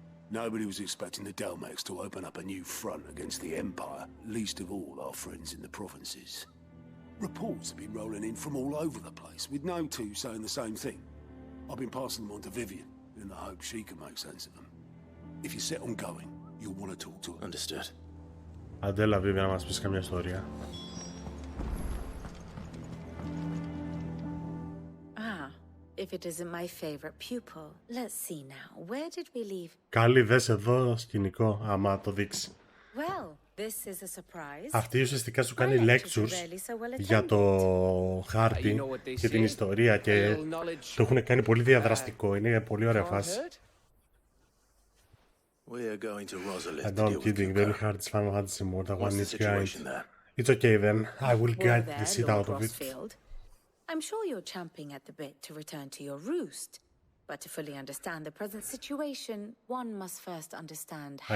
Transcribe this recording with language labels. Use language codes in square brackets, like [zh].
[en] Nobody was expecting the Delmex to open up a new front against the Empire, least of all our friends in the provinces. Reports have been rolling in from all over the place, with no two saying the same thing. I've been passing them on to Vivian, in the hope she can make sense of them. If you're set on going, you'll want to talk to her. Understood. [el] Αντέλα, Vivian, να μας πεις καμιά ιστορία. [en] If it isn't my favorite pupil. Let's see now. Where did we leave? [el] Καλή, δες εδώ σκηνικό, άμα το δείξει. [en] Well, this is a surprise. [el] Αυτή ουσιαστικά σου κάνει lectures για το χάρτη και την ιστορία και το έχουν κάνει πολύ διαδραστικό. Είναι πολύ ωραία φάση. [en] And I'm kidding, the only hard is Final Fantasy more than one is behind. It's okay then, I will guide the shit out of it. I'm sure you're champing at the bit to return to your roost. But to fully understand the present situation, one must first understand how